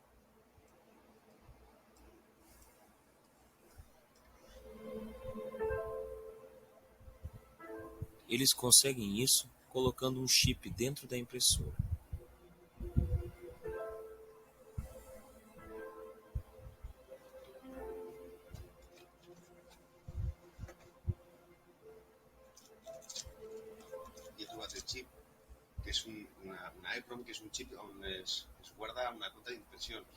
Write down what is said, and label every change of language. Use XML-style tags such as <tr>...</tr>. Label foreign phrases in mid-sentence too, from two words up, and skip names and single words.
<pt>Eles conseguem isso colocando um chip dentro da impressora.</pt> <ca>He trobat el xip, que és una EEPROM, que és un xip on es guarda una compta d'impressions.</ca>